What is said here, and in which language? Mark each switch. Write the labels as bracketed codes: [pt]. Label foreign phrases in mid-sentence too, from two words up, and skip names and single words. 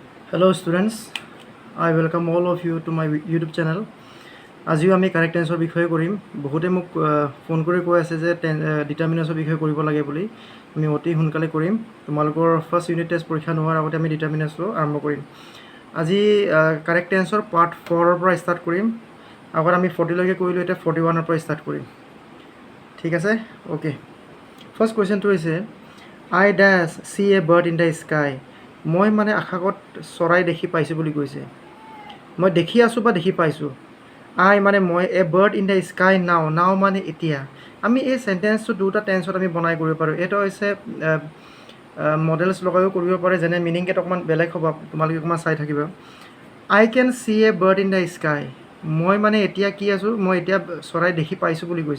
[en] Hello students, I welcome all of you to my YouTube channel. [as] আজিও আমি [en] correct tense [as] বিষয়ে কৰিম। বহুতে মোক ফোন কৰি কৈ আছে যে ডিটাৰমিনেন্সৰ বিষয়ে কৰিব লাগে বুলি। আমি অতি সোনকালে কৰিম। তোমালোকৰ [en] first unit test [as] পৰীক্ষা নোহোৱাৰ আগতে আমি ডিটাৰমিনেন্সটো আৰম্ভ কৰিম। আজি [en] correct tense part 4 [as] পৰা ষ্টাৰ্ট কৰিম। আগত আমি 40 লৈকে কৰিলোঁ, এতিয়া 41ৰ পৰা ষ্টাৰ্ট কৰিম। ঠিক আছে? ওকে। [en] first question [as] হৈছে [en] I dash see a bird in the sky. [as] মই মানে আকাশত চৰাই দেখি পাইছোঁ বুলি কৈছে। মই দেখি আছোঁ বা দেখি পাইছোঁ। আই মানে মই, [en] a bird in the sky now, now [as] মানে এতিয়া। আমি এই চেণ্টেন্সটো দুটা টেন্সত আমি বনাই কৰিব পাৰোঁ। এইটো হৈছে মডেলছ লগাইও কৰিব পাৰে, যেনে মিনিংকেইটা অকণমান বেলেগ হ'ব, তোমালোকে অকণমান চাই থাকিবা। [en] I can see a bird in the sky, [as] মই মানে এতিয়া কি আছোঁ, মই এতিয়া চৰাই দেখি পাইছোঁ বুলি কৈছে।